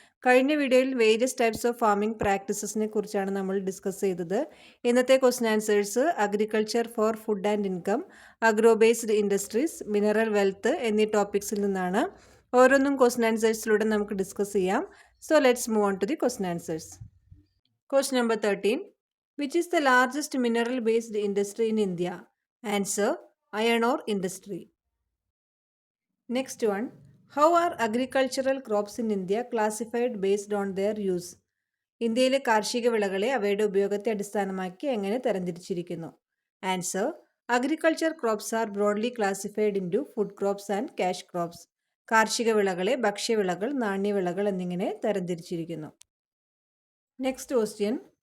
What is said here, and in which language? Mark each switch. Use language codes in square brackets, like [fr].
[ml] കഴിഞ്ഞ വീഡിയോയിൽ various types of farming പ്രാക്ടീസസിനെ കുറിച്ചാണ് നമ്മൾ ഡിസ്കസ് ചെയ്തത്. ഇന്നത്തെ question answers agriculture for food and income, agro based industries, mineral wealth എന്നീ ടോപ്പിക്സിൽ നിന്നാണ്. ഓരോന്നും ക്വസ്റ്റ്യൻ ആൻസേഴ്സിലൂടെ നമുക്ക് ഡിസ്കസ് ചെയ്യാം. [en] So let's move on to the question answers. Question number 13. Which is the largest mineral based industry in India? Answer: iron ore industry. Next one. How are agricultural crops in India classified based on their use? [ml] ഇന്ത്യയിലെ കാർഷിക വിളകളെ അവയുടെ ഉപയോഗത്തെ അടിസ്ഥാനമാക്കി എങ്ങനെ തരംതിരിച്ചിരിക്കുന്നു? [en] Answer: agriculture crops are broadly classified into food crops and cash crops. [ml] കാർഷിക വിളകളെ ഭക്ഷ്യവിളകൾ, നാണ്യവിളകൾ എന്നിങ്ങനെ തരംതിരിച്ചിരിക്കുന്നു. [en] Next question.